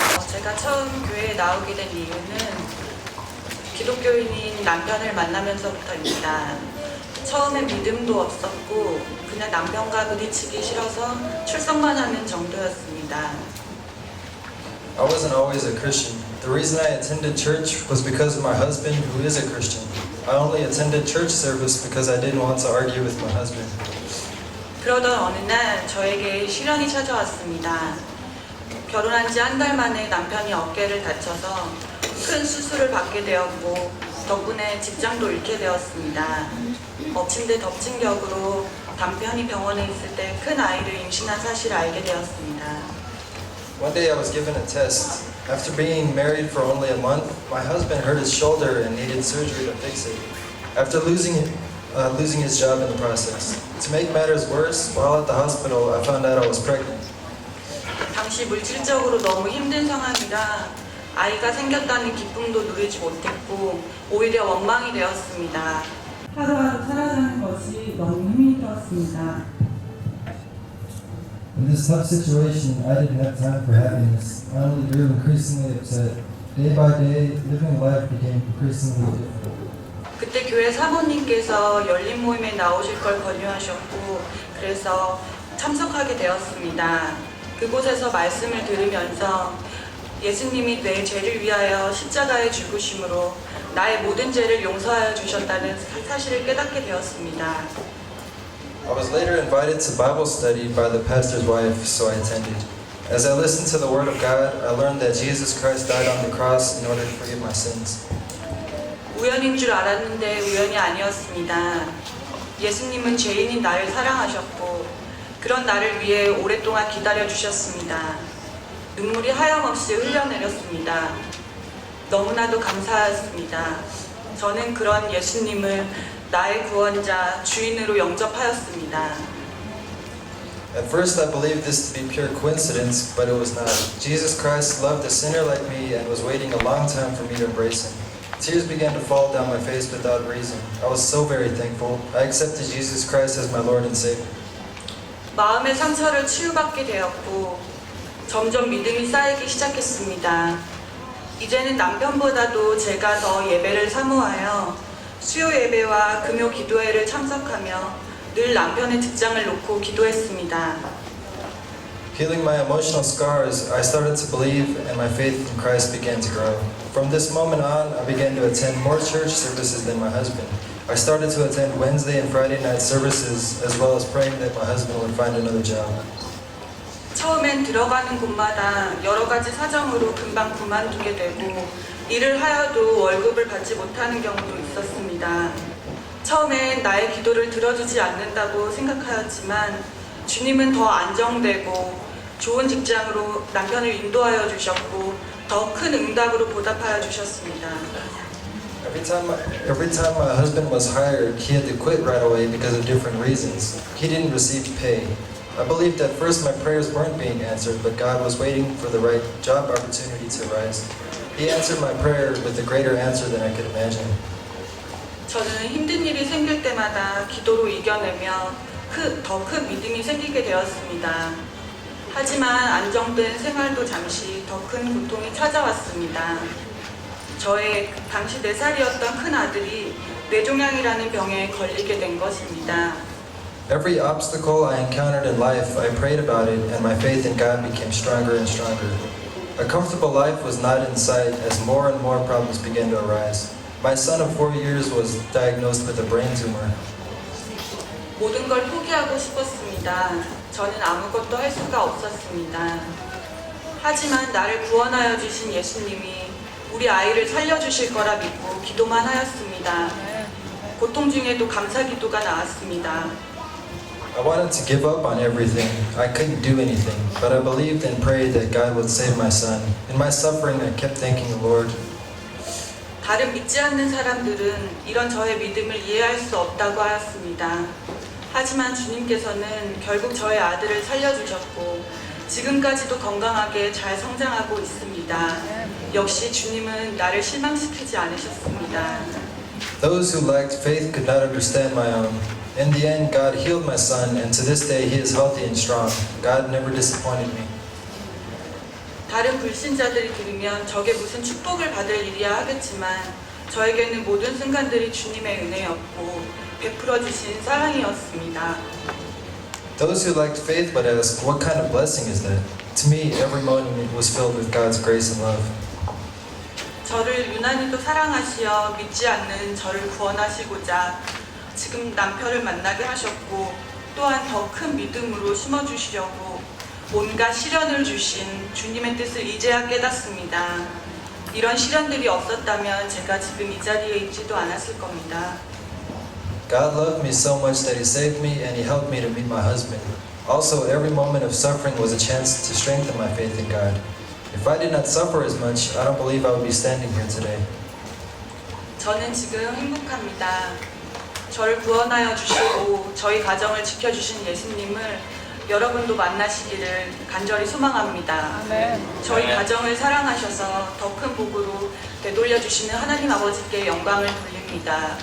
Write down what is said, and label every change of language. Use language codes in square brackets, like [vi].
[ko] 제가 처음 교회에 나오게 된 이유는 기독교인인 남편을 만나면서부터입니다. 처음엔 믿음도 없었고 그냥 남편과 부딪히기 싫어서 출석만 하는 정도였습니다. [en] I wasn't always a Christian. The reason I attended church was because of my husband, who is a Christian. I only attended church service because I didn't want to argue with my husband. [ko] 그러던 어느 날 저에게 시련이 찾아왔습니다. 결혼한 지 한 달 만에 남편이 어깨를 다쳐서 큰 수술을 받게 되었고 덕분에 직장도 잃게 되었습니다. 엎친 데 덮친 격으로 남편이 병원에 있을 때 큰 아이를 임신한 사실을 알게 되었습니다. [en] One day I was given a test. After being married for only a month, my husband hurt his shoulder and needed surgery to fix it. After losing his job in the process. To make matters worse, while at the hospital, I found out I was pregnant. [ko] 당시 물질적으로 너무 힘든 상황이라 아이가 생겼다는 기쁨도 누리지 못했고 오히려 원망이 되었습니다. 하루하루 살아가는 것이 너무 힘이 들었습니다. [en] In this tough situation, I didn't have time for happiness. I only grew increasingly upset. Day by day, living life became increasingly difficult. [ko] 그때 교회 사모님께서 열린 모임에 나오실 걸 권유하셨고 그래서 참석하게 되었습니다. 그곳에서 말씀을 들으면서 예수님이 내 죄를 위하여 십자가에 죽으심으로 나의 모든 죄를 용서하여 주셨다는 사실을 깨닫게 되었습니다. [en] I was later invited to Bible study by the pastor's wife, so I attended. As I listened to the Word of God, I learned that Jesus Christ died on the cross in order to forgive my sins. [ko] 우연인 줄 알았는데 우연이 아니었습니다. 예수님은 죄인인 나를 사랑하셨고 그런 나를 위해 오랫동안 기다려 주셨습니다. 눈물이 하염없이 흘러내렸습니다. 너무나도 감사했습니다. 저는 그런 예수님을 나의 구원자, 주인으로 영접하였습니다. [en] At first, I believed this to be pure coincidence, but it was not. Jesus Christ loved a sinner like me and was waiting a long time for me to embrace Him. Tears began to fall down my face without reason. I was so very thankful. I accepted Jesus Christ as my Lord and Savior. [ko] 마음의 상처를 치유받게 되었고 점점 믿음이 쌓이기 시작했습니다. 이제는 남편보다도 제가 더 예배를 사모하여 수요 예배와 금요 기도회를 참석하며 늘 남편의 직장을 놓고 기도했습니다. [en] Healing my emotional scars, I started to believe and my faith in Christ began to grow. From this moment on, I began to attend more church services than my husband. I started to attend Wednesday and Friday night services as well as praying that my husband would find another job. [ko] 처음엔 들어가는 곳마다 여러 가지 사정으로 금방 그만두게 되고 일을 하여도 월급을 받지 못하는 경우도 있었습니다. 처음엔 나의 기도를 들어주지 않는다고 생각하였지만 주님은 더 안정되고 좋은 직장으로 남편을 인도하여 주셨고 더 큰 응답으로 보답하여 주셨습니다. [en] Every time my husband was hired, he had to quit right away because of different reasons. He didn't receive pay. I believed at first my prayers weren't being answered, but God was waiting for the right job opportunity to arise. He answered my prayer with a greater answer than I could imagine. [ko] 저는 힘든 일이 생길 때마다 기도로 이겨내며 더 큰 믿음이 생기게 되었습니다. 하지만 안정된 생활도 잠시 더 큰 고통이 찾아왔습니다. 저의 당시 4살이었던 큰 아들이 뇌종양이라는 병에 걸리게 된 것입니다. [en] Every obstacle I encountered in life, I prayed about it, and my faith in God became stronger and stronger. A comfortable life was not in sight as more and more problems began to arise. My son of 4 years was diagnosed with a brain tumor. [ko] 모든 걸 포기하고 싶었습니다. 저는 아무것도 할 수가 없었습니다. 하지만 나를 구원하여 주신 예수님이 우리 아이를 살려주실 거라 믿고 기도만 하였습니다. 고통 중에도 감사 기도가 나왔습니다. [en] I wanted to give up on everything. I couldn't do anything, but I believed and prayed that God would save my son. In my suffering, I kept thanking the Lord. [ko] 다른 믿지 않는 사람들은 이런 저의 믿음을 이해할 수 없다고 하였습니다. 하지만 주님께서는 결국 저의 아들을 살려주셨고 지금까지도 건강하게 잘 성장하고 있습니다. 역시 주님은 나를 실망시키지 않으셨습니다. [en] Those who lacked faith could not understand my own. In the end, God healed my son, and to this day he is healthy and strong. God never disappointed me. [ko] 다른 불신자들이 들으면 저게 무슨 축복을 받을 일이야 하겠지만 저에게는 모든 순간들이 주님의 은혜였고 베풀어 주신 사랑이었습니다. [en] Those who lacked faith would ask, what kind of blessing is that? To me, every moment was filled with God's grace and love. [ko] 저를 유난히도 사랑하시어 믿지 않는 저를 구원하시고자 지금 남편을 만나게 하셨고 또한 더 큰 믿음으로 심어주시려고 온갖 시련을 주신 주님의 뜻을 이제야 깨닫습니다. 이런 시련들이 없었다면 제가 지금 이 자리에 있지도 않았을 겁니다. [en] God loved me so much that he saved me and he helped me to meet my husband. Also, every moment of suffering was a chance to strengthen my faith in God. If I did not suffer as much, I don't believe I would be standing here today. [ko] 저는 지금 행복합니다. 저를 구원하여 주시고 저희 가정을 지켜주신 예수님을 여러분도 만나시기를 간절히 소망합니다. 저희 가정을 사랑하셔서 더 큰 복으로 되돌려 주시는 하나님 아버지께 영광을 돌립니다.